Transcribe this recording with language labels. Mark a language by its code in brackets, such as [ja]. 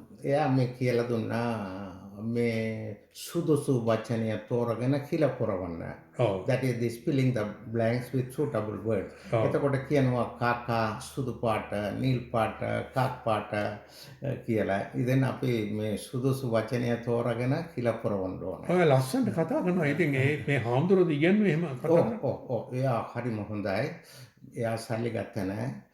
[si] එයා මේ කියලා දුන්නා මේ සුදුසු වචනය තෝරගෙන කියලා පුරවන්න. [en] That is this filling the blanks with suitable words. [si] එතකොට කියනවා කාකා සුදු පාට, නිල් පාට, කාක් පාට කියලා. ඉතින් අපි මේ සුදුසු වචනය තෝරගෙන කියලා පුරවන්න ඕනේ. ඔය ලස්සනට කතා කරනවා. ඉතින් මේ හාමුදුරුවෝ ඉගෙනුවේ එහෙම කතා කරනවා. ඔව් එයා හරිම හොඳයි. එයා සල්ලි ගත්ත නැහැ.